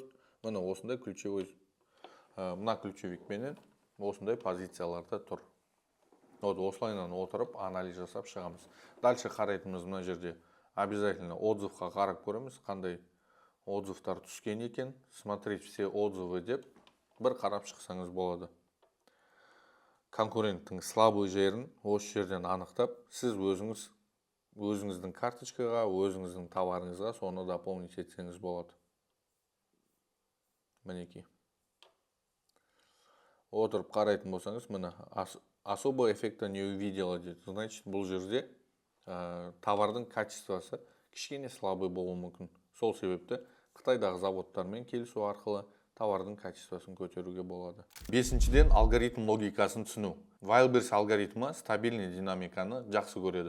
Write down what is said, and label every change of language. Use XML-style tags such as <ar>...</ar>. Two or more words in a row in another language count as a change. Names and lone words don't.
<kk>Міне осындай ключевой, мына ключевикпенен осындай позицияларда тұр. Осылайынан отырып анализ жасап шығамыз. Дальше қарайтынымыз мына жерде обязательно отзывқа қарап көреміз, қандай отзывтар түскен екен.</kk> <ru>Смотреть все отзывы</ru> <kk>деп бір қарап шықсаңыз болады. Конкуренттің слабый жерін осы жерден анықтап, сіз өзіңіздің карточкаға, өзіңіздің товарыңызға соны дополнить етсеңіз болады. Мінеки. Отырып қарайтын болсаңыз, міне</kk> <ru>особо эффекта не увидела</ru> <kk>дейді. Значит, бұл жерде товардың качествосы кішкене слабый болуы мүмкін. Сол себепті Қытайдағы заводтармен келісу арқылы товардың качествосын көтеруге болады. Бесіншіден, алгоритм логикасын түсіну. Wildberries алгоритмі стабильный динамиканы жақсы көреді.</kk>